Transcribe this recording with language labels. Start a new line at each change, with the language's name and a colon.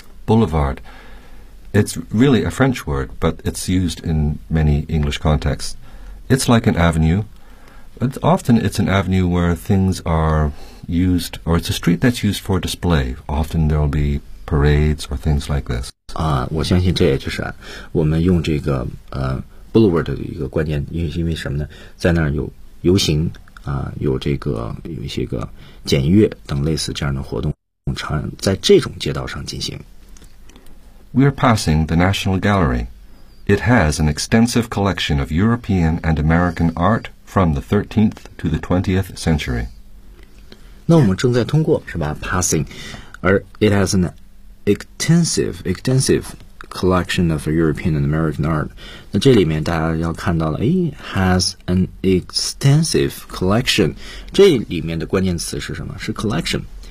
English: Boulevard It's really a French word But it's used in many English contexts It's like an avenue But often it's an avenue where things are used Or it's a street that's used for display Often there'll be parades or things like this
Chinese: 我相信这也就是我们用这个Boulevard 的一个观念因为什么呢在那儿有游行有这个有一些个检阅等类似这样的活动常在这种街道上进行
English: We're passing the National Gallery It has an extensive collection of European and American art from the 13th to the 20th century
Chinese: 那我们正在通过是吧 passing 而
English: it has an extensive collection of European and American art
Chinese: 那这里面大家要看到了
English: has an extensive collection
Chinese: 这里面的关键词是什么是 collection